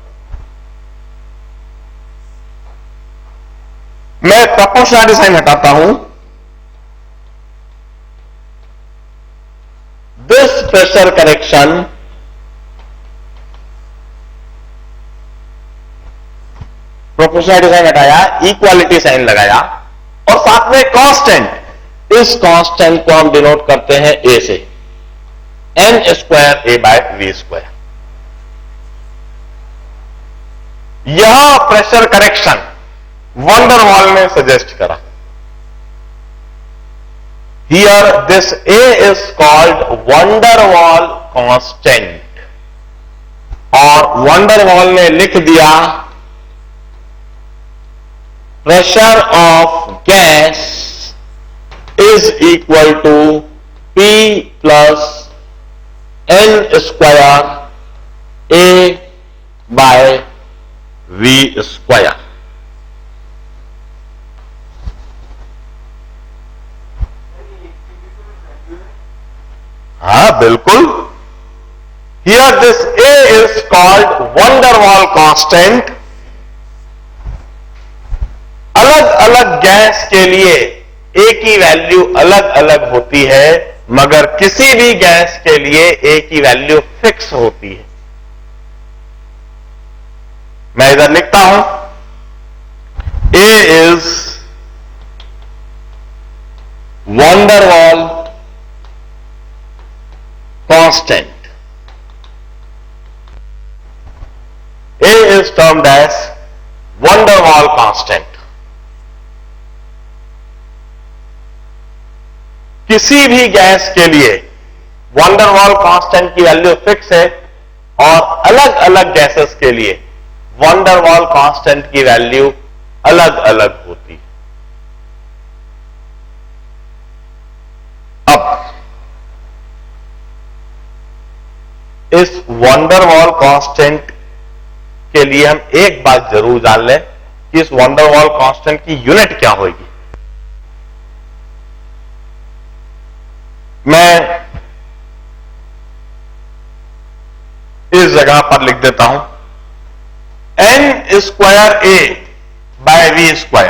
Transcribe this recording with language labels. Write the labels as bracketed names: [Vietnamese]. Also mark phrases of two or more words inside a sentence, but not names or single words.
[Hindi] मैं [English] proportionality sign [Hindi] हटाता हूं. [English] This pressure correction proportionality sign [Hindi] हटाया, [English] equality sign [Hindi] लगाया, और साथ में कांस्टेंट. इस कांस्टेंट को हम डिनोट करते हैं ए से, [English] n square a by v square. [Hindi] यह [English] pressure correction [Hindi] वंडरवॉल ने सजेस्ट करा. [English] here this A is called van der Waal constant, [Hindi] और वंडरवॉल ने लिख दिया [English] pressure of gas is equal to P plus N square A by V square. [Hindi] हाँ बिल्कुल. [English] Here this A is called van der Waal constant. [Hindi] अलग अलग गैस के लिए ए की वैल्यू अलग अलग होती है, मगर किसी भी गैस के लिए ए की वैल्यू फिक्स होती है. मैं इधर लिखता हूं, [English] A is van der Waal constant. A is termed as van der Waal constant. [Hindi] किसी भी गैस के लिए van der Waal कांस्टेंट की वैल्यू फिक्स है और अलग अलग गैसेस के लिए van der Waal कांस्टेंट की वैल्यू अलग अलग होती है. अब इस van der Waal कांस्टेंट के लिए हम एक बात जरूर जान लें कि इस van der Waal कांस्टेंट की यूनिट क्या होगी. मैं इस जगह पर लिख देता हूं [English] n square a by v square.